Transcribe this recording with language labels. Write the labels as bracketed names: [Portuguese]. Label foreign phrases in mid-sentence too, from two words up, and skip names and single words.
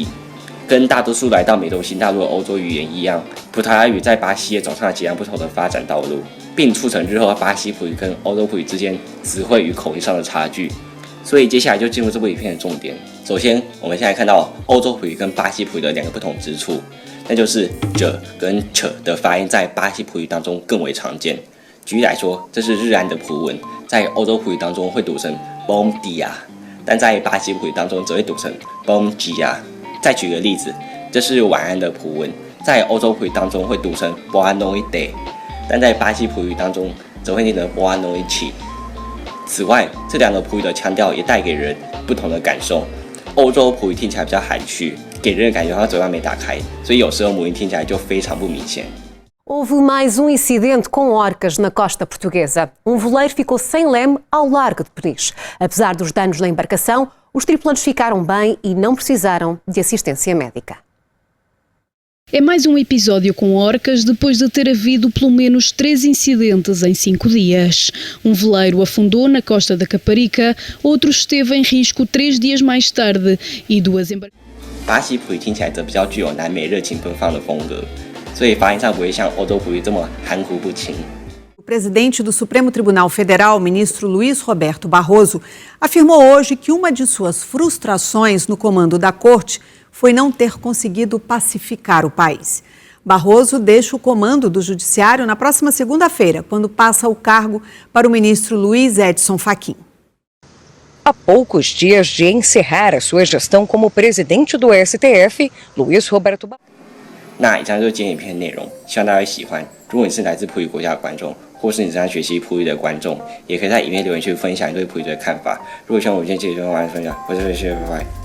[Chinese] 跟大多数来到美洲新大陆的欧洲语言一样，葡萄牙语在巴西也走上了截然不同的发展道路，并促成日后巴西葡语跟欧洲葡语之间词汇与口音上的差距。所以接下来就进入这部影片的重点。首先，我们现在看到欧洲葡语跟巴西葡语的2个不同之处，那就是着跟 ch 的发音在巴西葡语当中更为常见。举例来说，这是日安的葡文，在欧洲葡语当中会读成 [Portuguese] bom dia， [Chinese] 但在巴西葡语当中则会读成 [Portuguese] bom dia。 [Chinese] 再举个例子，这是晚安的葡文，在欧洲葡语当中会读成 [Portuguese] boa noite， [Chinese] 但在巴西葡语当中则会念成 [Portuguese] boa noite。 [Chinese] 此外，这2个葡语的腔调也带给人不同的感受。欧洲葡语听起来比较含蓄，给人的感觉好像嘴巴没打开，所以有时候母音听起来就非常不明显。 [Portuguese] Houve mais incidente com orcas na costa portuguesa. Voleiro ficou sem leme ao largo de Peniche. Apesar dos danos na embarcação, os tripulantes ficaram bem e não precisaram de assistência médica. É mais um episódio com orcas depois de ter havido pelo menos 3 incidentes em 5 dias. Um veleiro afundou na costa da Caparica, outro esteve em risco 3 dias mais tarde e 2 embarcações. [Chinese] 巴西捕鱼听起来则比较具有南美热情奔放的风格，所以发音上不会像欧洲捕鱼这么含糊不清。 [Portuguese] O presidente do Supremo Tribunal Federal, ministro Luiz Roberto Barroso, afirmou hoje que uma de suas frustrações no comando da corte foi não ter conseguido pacificar o país. Barroso deixa o comando do judiciário na próxima segunda-feira, quando passa o cargo para o ministro Luiz Edson Fachin. Há poucos dias de encerrar a sua gestão como presidente do STF, Luiz Roberto Barroso. [Chinese] 那以上就是今天影片的内容，希望大家会喜欢。如果你是来自葡语国家的观众，或是你正在学习葡语的观众，也可以在影片留言区分享你对葡语的看法。如果喜欢我今天这一段，欢迎分享。我是谢谢，拜拜。